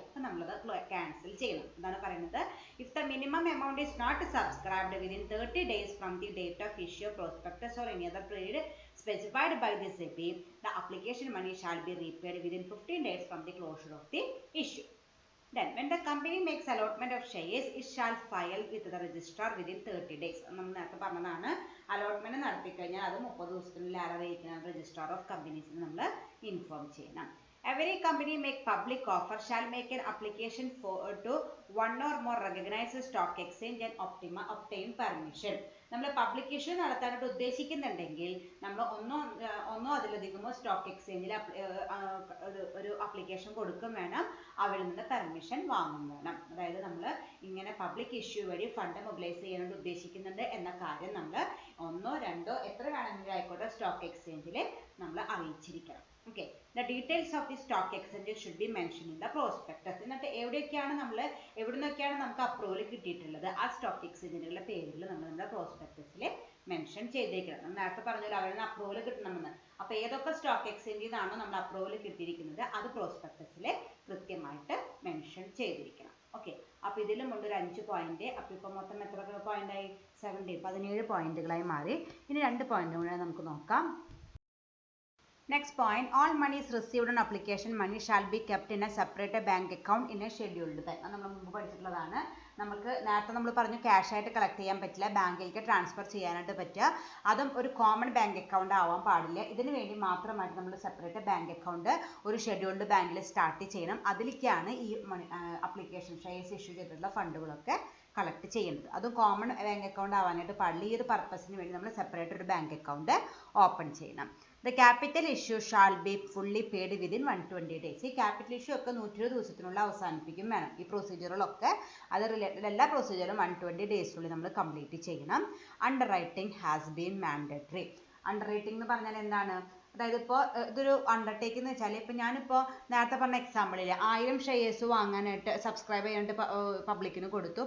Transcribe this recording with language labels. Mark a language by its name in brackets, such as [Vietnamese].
[Malayalam] അപ്പൊ നമ്മളത് ക്യാൻസൽ ചെയ്യണം. എന്താണ് പറയുന്നത്? [English] If the minimum amount is not subscribed within 30 days from the date of issue prospectus or any other period specified by the SEBI, the application money shall be repaid within 15 days from the closure of the issue. Then, when the company makes allotment of shares, it shall file with the registrar within 30 days. [Malayalam] നമ്മൾ നേരത്തെ പറഞ്ഞതാണ്, allotment നടത്തി കഴിഞ്ഞാൽ അത് 30 ദിവസത്തിനുള്ളിൽ അറിയിക്കണം. Registrar of കമ്പനീസിന് നമ്മൾ inform ചെയ്യണം. [English] Every company make public offer shall make an application to one or more recognized stock exchange and obtain permission. [Malayalam] നമ്മൾ പബ്ലിക്കേഷൻ നടത്താനായിട്ട് ഉദ്ദേശിക്കുന്നുണ്ടെങ്കിൽ നമ്മൾ ഒന്നോ അതിലധികമോ സ്റ്റോക്ക് എക്സ്ചേഞ്ചിൽ ഒരു അപ്ലിക്കേഷൻ കൊടുക്കും വേണം, അവിടെ നിന്ന് പെർമിഷൻ വാങ്ങും വേണം. അതായത് നമ്മൾ ഇങ്ങനെ പബ്ലിക് ഇഷ്യൂ വഴി ഫണ്ട് മൊബിലൈസ് ചെയ്യാനായിട്ട് ഉദ്ദേശിക്കുന്നുണ്ട് എന്ന കാര്യം നമ്മൾ 1, 2 എത്ര വേണമെങ്കിലും ആയിക്കോട്ടെ സ്റ്റോക്ക് എക്സ്ചേഞ്ചിൽ നമ്മൾ അറിയിച്ചിരിക്കണം. [English] Okay, the details of the stock exchange should be mentioned in the prospectus. [Malayalam] എന്നിട്ട് എവിടെയൊക്കെയാണ് നമുക്ക് അപ്രൂവൽ കിട്ടിയിട്ടുള്ളത് ആ സ്റ്റോക്ക് എക്സ്ചേഞ്ചുകളുടെ പേരുകൾ നമ്മൾ നമ്മുടെ പ്രോസ്പെക്ടസിൽ മെൻഷൻ ചെയ്തേക്കണം. നേരത്തെ പറഞ്ഞാൽ അവരിൽ നിന്ന് അപ്രൂവൽ കിട്ടണമെന്ന്. അപ്പോൾ ഏതൊക്കെ സ്റ്റോക്ക് എക്സ്ചേഞ്ചിൽ നിന്നാണോ നമ്മൾ അപ്രൂവൽ കിട്ടിയിരിക്കുന്നത് അത് പ്രോസ്പെക്ടസിൽ കൃത്യമായിട്ട് മെൻഷൻ ചെയ്തിരിക്കണം. ഓക്കെ, അപ്പോൾ ഇതിലുമുണ്ട് ഒരു 5 പോയിന്റ്. അപ്പോൾ ഇപ്പോൾ മൊത്തം എത്ര പോയിന്റായി? 17 പോയിന്റുകളായി മാറി. ഇനി 2 പോയിന്റ് കൂടെ നമുക്ക് നോക്കാം. [English] Next point, all monies received on application money shall be kept in a separate bank account in a scheduled time. [Malayalam] നമ്മൾ മുമ്പ് പഠിച്ചിട്ടുള്ളതാണ്. നമുക്ക് നേരത്തെ നമ്മൾ പറഞ്ഞു ക്യാഷ് ആയിട്ട് കളക്ട് ചെയ്യാൻ പറ്റില്ല, ബാങ്കിലേക്ക് ട്രാൻസ്ഫർ ചെയ്യാനായിട്ട് പറ്റുക. അതും ഒരു കോമൺ ബാങ്ക് അക്കൗണ്ട് ആവാൻ പാടില്ല. ഇതിന് വേണ്ടി മാത്രമായിട്ട് നമ്മൾ സെപ്പറേറ്റ് ബാങ്ക് അക്കൗണ്ട് ഒരു ഷെഡ്യൂൾഡ് ബാങ്കിൽ സ്റ്റാർട്ട് ചെയ്യണം. അതിലേക്കാണ് ഈ അപ്ലിക്കേഷൻ ഷെയർസ് ഇഷ്യൂ ചെയ്തിട്ടുള്ള ഫണ്ടുകളൊക്കെ കളക്ട് ചെയ്യുന്നത്. അതും കോമൺ ബാങ്ക് അക്കൗണ്ട് ആവാനായിട്ട് പാടില്ല. ഈ ഒരു പർപ്പസിന് വേണ്ടി നമ്മൾ സെപ്പറേറ്റ് ഒരു ബാങ്ക് അക്കൗണ്ട് ഓപ്പൺ ചെയ്യണം. [English] The capital issue shall be fully paid within 120 days. [Malayalam] ഈ ക്യാപിറ്റൽ ഇഷ്യൂ ഒക്കെ 120 ദിവസത്തിനുള്ളിൽ അവസാനിപ്പിക്കും വേണം. ഈ പ്രൊസീജിയറുകളൊക്കെ അത് റിലേറ്റഡ് എല്ലാ പ്രൊസീജിയറും 120 ഡേയ്സിനുള്ളിൽ നമ്മൾ കംപ്ലീറ്റ് ചെയ്യണം. [English] Underwriting has been mandatory. [Malayalam] Under writing എന്ന് പറഞ്ഞാൽ എന്താണ്? അതായത് ഇപ്പോൾ ഇതൊരു അണ്ടർടേക്കിംഗ് എന്ന് വെച്ചാൽ ഇപ്പോൾ ഞാനിപ്പോൾ നേരത്തെ പറഞ്ഞ എക്സാമ്പിളിൽ 1000 ഷെയർസ് വാങ്ങാനായിട്ട് സബ്സ്ക്രൈബ് ചെയ്യാനായിട്ട് പബ്ലിക്കിന് കൊടുത്തു.